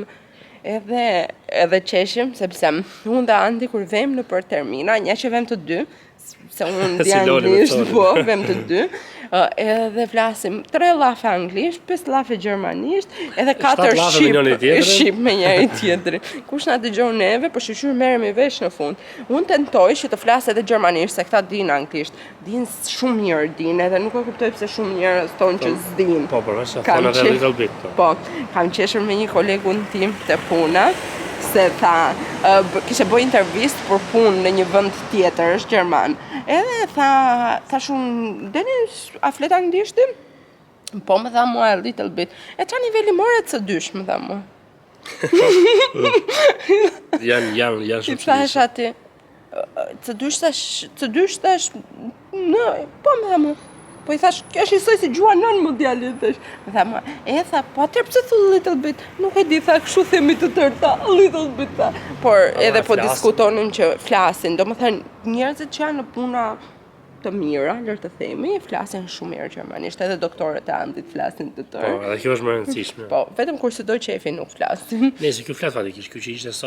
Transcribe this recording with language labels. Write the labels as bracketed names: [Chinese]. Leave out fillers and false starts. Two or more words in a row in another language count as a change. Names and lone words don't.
[Albanian] Edhe qeshim, sepse unë dhe Andi kur vem në për termina, një që vem të dy, se unë di anglisht, po, vem të dy, edhe flasim 3 lafe anglisht, 5 lafe gjermanisht, edhe 4 shqip me njëri tjetri. Kush na dëgjon neve, po shqyr merremi vesh në fund. Unë tentoj që të flas edhe gjermanisht, se këta din anglisht. Din shumë mirë din, edhe nuk e kuptoj pse shumë njerëz thonë që s'din. Po, përveç thonë edhe [English] little bit. [Albanian] Po, kam qeshur me një kolegun tim të puna, se tha, kishe bëj intervistë për punë në një vend tjetër, është gjerman. Edhe tha shumë, Denis, a flet anglisht? Po, më tha mua [English] a little bit. [Albanian] E qa niveli more C2, më tha mua. Janë shumë I thash ati, C2 tash, po më tha mua. Po i thash, kjo është njësoj si gjua nën më djali, thash. Më tha mua, po atër pse thu [English] little bit? [Albanian] Nuk e di, tha, kështu themi të tërta, [English] little bit, [Albanian] tha. Por edhe po diskutonin që flasin, do më thënë, njerëzit që janë në puna të mira, lërë të themi, flasin shumë mirë gjermanisht, edhe doktorët e Andit flasin të tërë. Po, edhe kjo është më rëndësishme. Po, vetëm kur së doj qefi nuk flasin. Nëse kjo flet fatikisht, kjo që ishte sot.